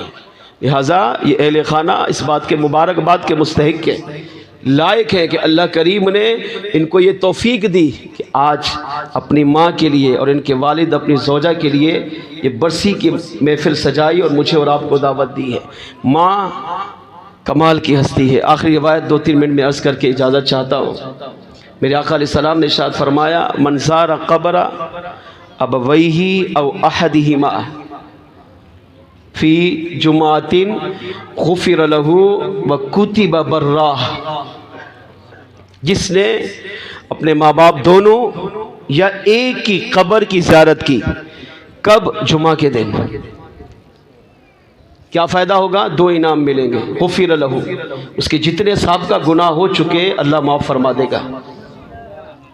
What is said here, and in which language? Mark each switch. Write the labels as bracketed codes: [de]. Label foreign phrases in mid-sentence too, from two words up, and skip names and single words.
[ur] لہٰذا یہ اہلِ خانہ اس بات کے مبارکباد کے مستحق ہیں، لائق ہیں کہ اللہ کریم نے ان کو یہ توفیق دی کہ آج اپنی ماں کے لیے اور ان کے والد اپنی زوجہ کے لیے یہ برسی کی محفل سجائی اور مجھے اور آپ کو دعوت دی ہے. ماں کمال کی ہستی ہے. آخری روایت 2-3 منٹ میں عرض کر کے اجازت چاہتا ہوں. میرے آقا علیہ السلام نے ارشاد فرمایا, [ar] من زار قبر أبويه أو أحدهما في جمعة غفر له وكتب برا. [ur] جس نے اپنے ماں باپ دونوں یا ایک کی قبر کی زیارت کی، کب? جمعہ کے دن۔ کیا فائدہ ہوگا? 2 انعام ملیں گے. [ar] غفر له, [ur] اس کے جتنے سابقہ گناہ ہو چکے اللہ معاف فرما دے گا.